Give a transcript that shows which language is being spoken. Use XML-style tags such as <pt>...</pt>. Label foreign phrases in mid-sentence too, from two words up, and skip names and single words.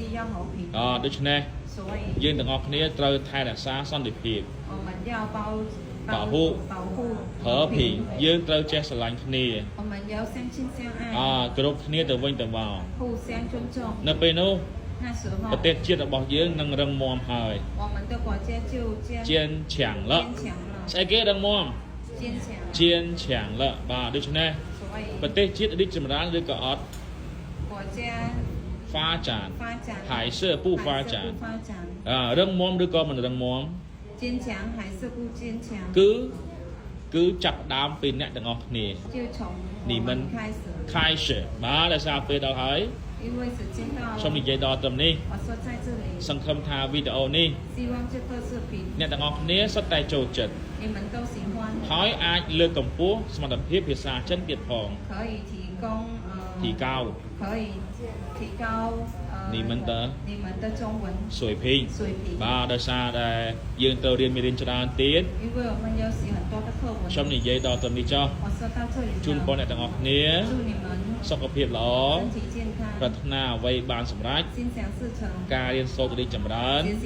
<km>ដូច្នេះយើងទាំងអស់គ្នាត្រូវថែរក្សាសន្តិភាព</km> <zh>保护和平</zh> <km>យើងត្រូវចេះស្រឡាញ់គ្នាគ្រប់គ្នាទៅវិញ ទៅមកនៅពេលនោះប្រទេសជាតិរបស់យើងនឹងរឹងមាំហើយ</km> <zh>坚强了</zh> <km>ស្អីគេរឹងមាំ</km> <zh>坚强了</zh> <km>បាទដូច្នេះប្រទេសជាតិរីកចម្រើនឬក៏អត់</km> <zh>发展还是不发展</zh> <km>រឹងមាំឬក៏មិនរឹងមាំ គឺចាប់ដើមពីអ្នកទាំងអស់គ្នានេះមិន开始បាទដោយសារពេលដល់ហើយសូមនិយាយដល់ត្រឹមនេះសង្ឃឹមថាវីដេអូនេះអ្នកទាំងអស់គ្នាសុទ្ធតែចូលចិត្តហើយអាចលើកកម្ពស់សមត្ថភាពភាសាចិនទៀតផង提高</km> <zh>你们的水平</zh> <km>បាទដោយសារតែយើងត្រូវរៀនមេរៀនច្រើនទៀតសូមនិយាយដល់ត្រឹមនេះចុះជូនពរអ្នកទាំងអស់គ្នាសុខភាពល្អប្រាថ្នាអ្វីបានសម្រេចការរៀនសូត្ររីកចម្រើន</km>